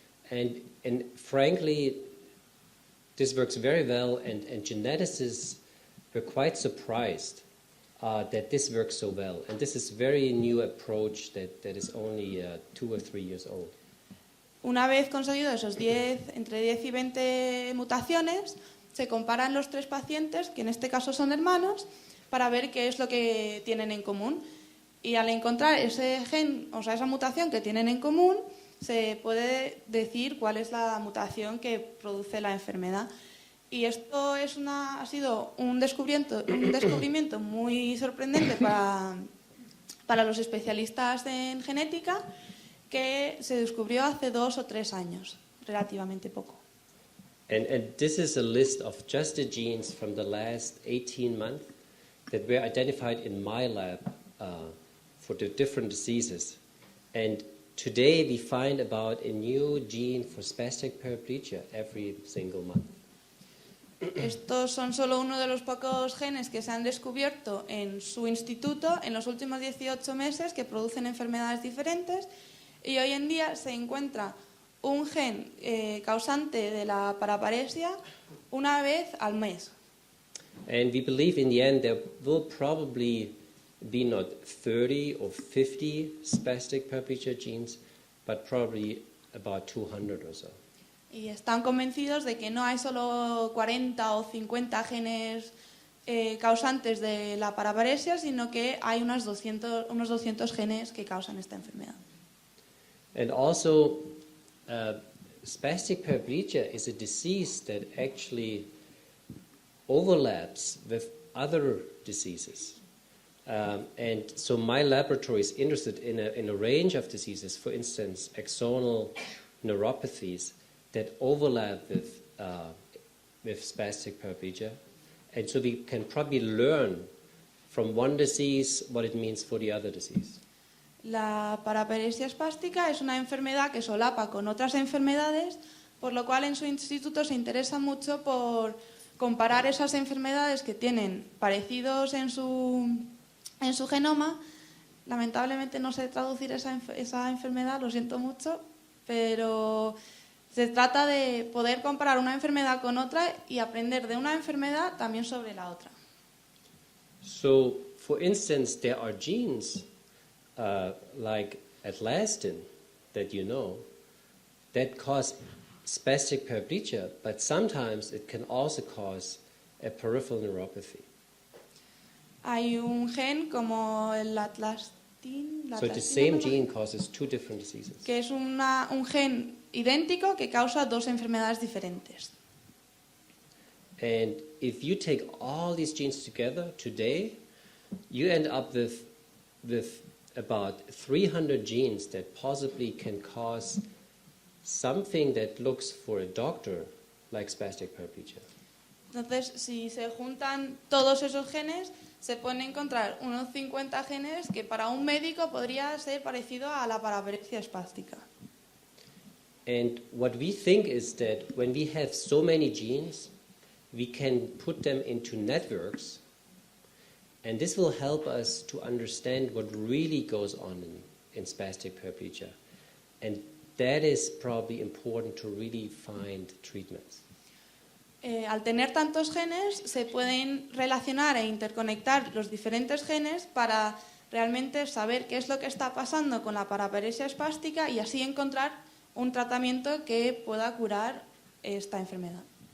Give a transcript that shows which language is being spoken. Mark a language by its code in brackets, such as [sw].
[en] And frankly, this works very well, and geneticists were quite surprised that this works so well. And this is a very new approach that is only 2 or 3 years old. [es] Una vez conseguido esos entre 10 y 20 mutaciones, se comparan los 3 pacientes, que en este caso son hermanos, para ver qué es lo que tienen en común. Y al encontrar ese gen, o sea, esa mutación que tienen en común, se puede decir cuál es la mutación que produce la enfermedad. Y esto ha sido un descubrimiento muy sorprendente para los especialistas en genética, que se descubrió hace 2 o 3 años, relativamente poco. [en] And this is a list of just the genes from the last 18 months that were identified in my lab for the different diseases. And today we find about a new gene for spastic paraplegia every single month. [es] Estos son solo uno de los pocos genes que se han descubierto en su instituto en los últimos 18 meses que producen enfermedades diferentes, y hoy en día se encuentra un gen causante de la paraparesia una vez al mes. [en] And we believe in the end there will probably be not 30 or 50 spastic paraplegia genes, but probably about 200 or so. [es] Y están convencidos de que no hay solo 40 o 50 genes causantes de la paraparesia, sino que hay unos 200 genes que causan esta enfermedad. [en] And also, spastic paraplegia is a disease that actually overlaps with other diseases. And so my laboratory is interested in a range of diseases, for instance, axonal neuropathies that overlap with spastic paraplegia. And so we can probably learn from one disease what it means for the other disease. [es] La paraparesia espástica es una enfermedad que solapa con otras enfermedades, por lo cual en su instituto se interesa mucho por comparar esas enfermedades que tienen parecidos en su genoma. Lamentablemente no sé traducir esa enfermedad, lo siento mucho, pero se trata de poder comparar una enfermedad con otra y aprender de una enfermedad también sobre la otra. [en] So, for instance, there are genes like elastin that you know that cause spastic paraplegia, but sometimes it can also cause a peripheral neuropathy. [es] Hay un gen como el atlastin, [en] So the same gene causes two different diseases. [es] que es un gen idéntico que causa dos enfermedades diferentes. [en] And if you take all these genes together today, you end up with about 300 genes that possibly can cause something that looks for a doctor like spastic paraplegia. [es] Entonces, si se juntan todos esos genes, se pueden encontrar unos 50 genes que para un médico podría ser parecido a la paraparesia espástica. [en] And what we think is that when we have so many genes, we can put them into networks, and this will help us to understand what really goes on in spastic paraplegia. And that is probably important to really find treatments. [es] Al tener tantos genes, se pueden relacionar e interconectar los diferentes genes para realmente saber qué es lo que está pasando con la paraparesia espástica y así encontrar un tratamiento que pueda curar esta enfermedad.